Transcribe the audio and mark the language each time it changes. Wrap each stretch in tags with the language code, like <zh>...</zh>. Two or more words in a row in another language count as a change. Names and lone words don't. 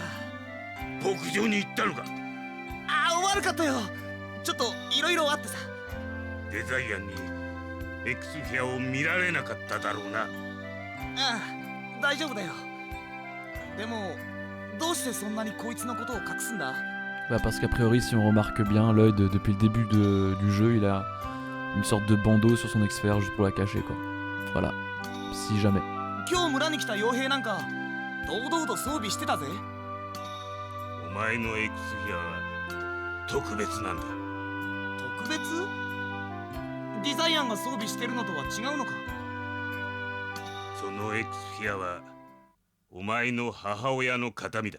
<ja>牧場に行ったのか？悪かったよ。ちょっといろいろあってさ。デザイアンにエクスフィアを見られなかっただろうな。大丈夫だよ。でもどうしてそんなにこいつのことを隠すんだ？</ja> <fr>Parce qu'a priori, si on remarque bien, Lloyd, depuis le début du jeu, il a une sorte de bandeau sur son X-Fer juste pour la cacher quoi. Voilà, si jamais.</fr> <ja>今日村に来た傭兵なんか堂々と装備してたぜ。お前のエクスフィアは特別なんだ。特別？デザイアンが装備してるのとは違うのか？そのエクスフィアはお前の母親の形見だ。</ja>